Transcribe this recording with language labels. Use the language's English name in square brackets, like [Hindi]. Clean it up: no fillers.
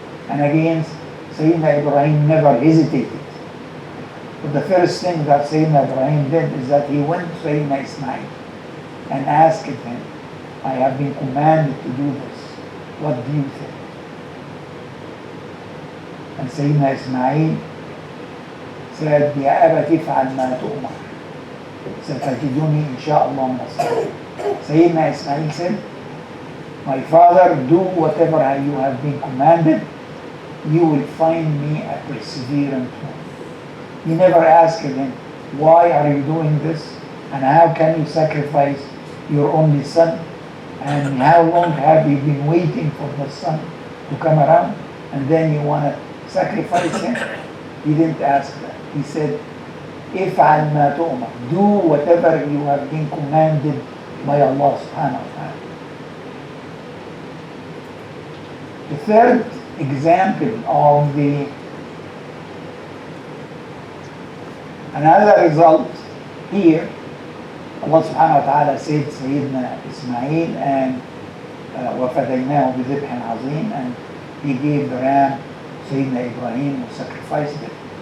[English] And again, Sayyidina Ibrahim never hesitated. But the first thing that Sayyidina Ibrahim did is that he went to Sayyidina Ismail and asked him, I have been commanded to do this. What do you think? And Sayyidina Ismail said, [Arabic] يا أبت افعل ما تؤمر ستجدني إن شاء الله من الصالحين. [English] Sayyidina Ismail said, my father, do whatever you have been commanded, you will find me a perseverant one. He never asked him, why are you doing this? And how can you sacrifice your only son? And how long have you been waiting for the son to come around? And then you want to sacrifice him? He didn't ask that. He said, [Arabic] افعل ما تؤمر. [English] Do whatever you have been commanded by Allah subhanahu wa ta'ala. The third example of another result here, Allah subhanahu wa ta'ala said Sayyidina Ismail and [Arabic] وَفَدَيْنَاهُ بِذِبْحٍ عَظِيمٍ, [English] and he gave the ram Sayyidina Ibrahim who sacrificed it.